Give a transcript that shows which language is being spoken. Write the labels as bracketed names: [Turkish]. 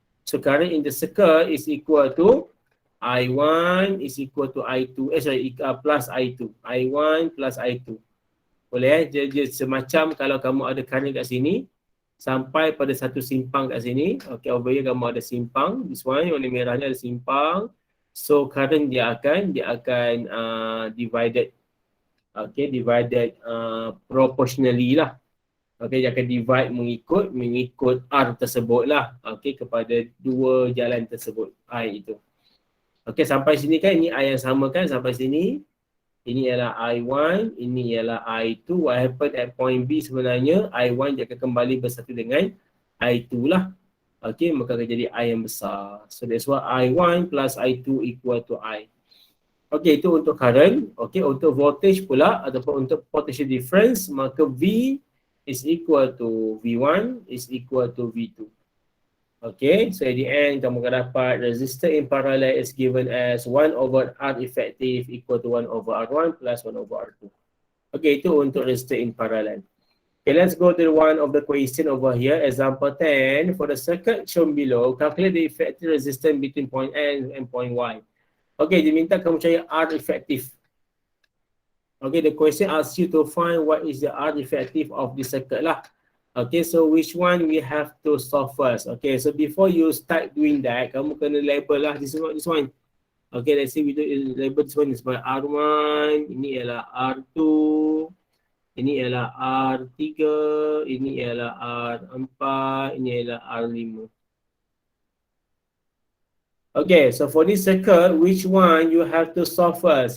[English] So current in the circuit is equal to I1 is equal to I2. Plus I2. I1 plus I2. [Malay] Boleh dia semacam kalau kamu ada current kat sini sampai pada satu simpang kat sini. Okay, [English] over here [Malay] kamu ada simpang. [English] This one, [Malay] warna merahnya ada simpang. So current dia akan divided. Okay, divided proportionally lah. Okay, dia akan divide mengikut R tersebut lah. Okay, kepada dua jalan tersebut. I itu. Okay, sampai sini kan ini I yang sama kan sampai sini. Ini ialah I1, ini ialah I2. [English] What happened at point B [Malay] sebenarnya, I1 dia akan kembali bersatu dengan I2 lah. Okay, maka akan jadi I yang besar. [English] So that's why I1 plus I2 equal to I. [Malay] Okay, itu untuk current. Okay, untuk voltage pula ataupun untuk potential difference, maka V is equal to V1 is equal to V2. [English] Okay, so at the end [Malay] kamu akan dapat [English] resistor in parallel is given as 1 over R effective equal to 1 over R1 plus 1 over R2. [Malay] Okay, itu untuk resistor in parallel. [English] Okay, let's go to one of the question over here. Example 10. For the circuit shown below, calculate the effective resistance between point N and point Y. Okay, [Malay] diminta kamu cari R effective. [English] Okay, the question asks you to find what is the R effective of the circuit lah. Okay, so which one we have to solve first? Okay, so before you start doing that, [Malay] kamu kena label lah [English] this one. Okay, let's say we do label this one is by R1, [Malay] ini ialah R2, ini ialah R3, ini ialah R4, ini ialah R5. [English] Okay, so for this circuit, which one you have to solve first?